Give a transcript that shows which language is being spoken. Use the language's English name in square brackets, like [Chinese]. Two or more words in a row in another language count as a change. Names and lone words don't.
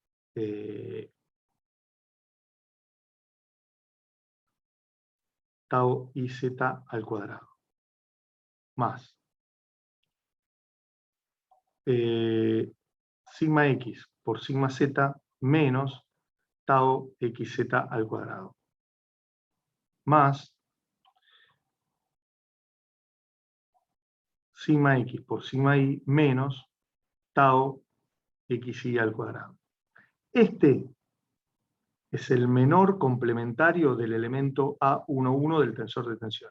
[Spanish] tau iz al cuadrado, más sigma x por sigma z menos tau xz al cuadrado, más sigma x por sigma y menos tau xy al cuadrado. Este es el menor complementario del elemento A11 del tensor de tensiones.